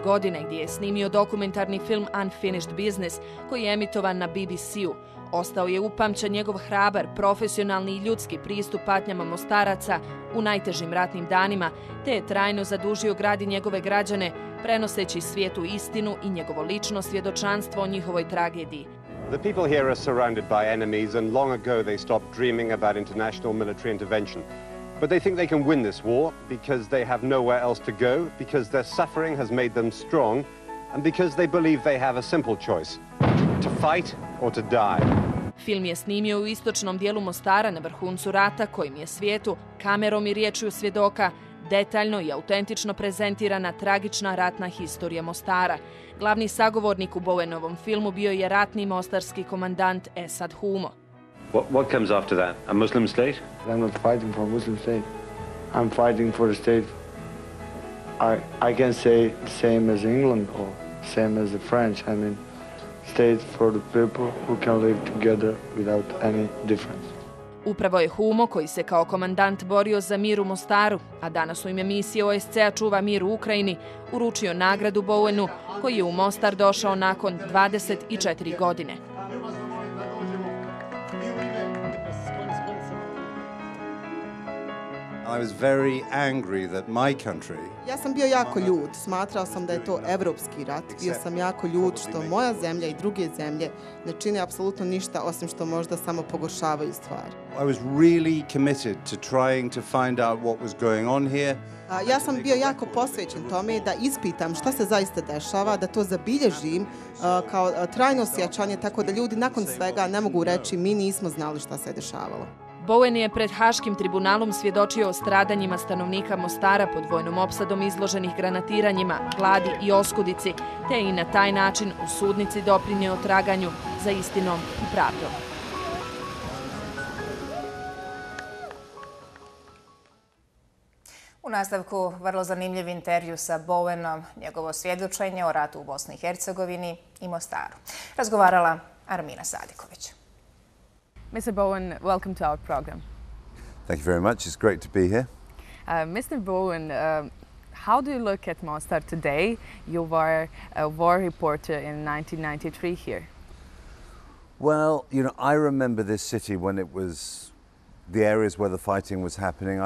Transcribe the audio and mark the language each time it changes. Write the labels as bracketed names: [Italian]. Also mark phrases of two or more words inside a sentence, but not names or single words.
[Bosnian] godine gdje je snimio dokumentarni film Unfinished Business koji je emitovan na BBC-u. Ostao je upamćen njegov hrabar, profesionalni i ljudski pristup patnjama Mostaraca u najtežim ratnim danima, te je trajno zadužio grad i njegove građane, prenoseći svijetu istinu i njegovo lično svjedočanstvo o njihovoj tragediji. [English] The people here are surrounded by enemies and long ago they stopped dreaming about international military intervention. But they think they can win this war because they have nowhere else to go, because their suffering has made them strong, and because they believe they have a simple choice, to fight or to die. [Bosnian] Film je snimio u istočnom dijelu Mostara na vrhuncu rata kojim je svijetu, kamerom i riječju svjedoka, detaljno i autentično prezentirana tragična ratna historija Mostara. Glavni sagovornik u Bowenovom filmu bio je ratni mostarski komandant Esad Humo. [English] What comes after that? A Muslim state? I'm not fighting for a Muslim state. I'm fighting for a state I can say the same as England or same as the French. I mean, state for the people who can live together without any difference. [Bosnian] Upravo je Humo, koji se kao komandant borio za mir u Mostaru, a danas u ime misije OSCE-a čuva mir u Ukrajini, uručio nagradu Bowenu, koji je u Mostar došao nakon 24 godine. [English] I was very angry that my country... [Bosnian] Ja sam bio jako ljut. Smatrao sam da je to evropski rat. Bio sam jako ljut što moja zemlja i druge zemlje ne čine apsolutno ništa osim što možda samo pogoršavaju stvari. [English] I was really committed to trying to find out what was going on here. [Bosnian] Ja sam bio jako posvećen tome da ispitam šta se zaista dešava, da to zabilježim kao trajno sjećanje, tako da ljudi nakon svega ne mogu reći mi nismo znali šta se dešavalo. Bowen je pred Haškim tribunalom svjedočio o stradanjima stanovnika Mostara pod vojnom opsadom izloženih granatiranjima, gladi i oskudici, te je i na taj način u sudnici doprinio traganju za istinom i pravdom. U nastavku vrlo zanimljiv intervju sa Bowenom, njegovo svjedočenje o ratu u Bosni i Hercegovini i Mostaru. Razgovarala Armina Sadiković. [English] Mr. Bowen, welcome to our program. Thank you very much. It's great to be here. Mr. Bowen, how do you look at Mostar today? You were a war reporter in 1993 here. Well, you know, I remember this city when it was the areas where the fighting was happening.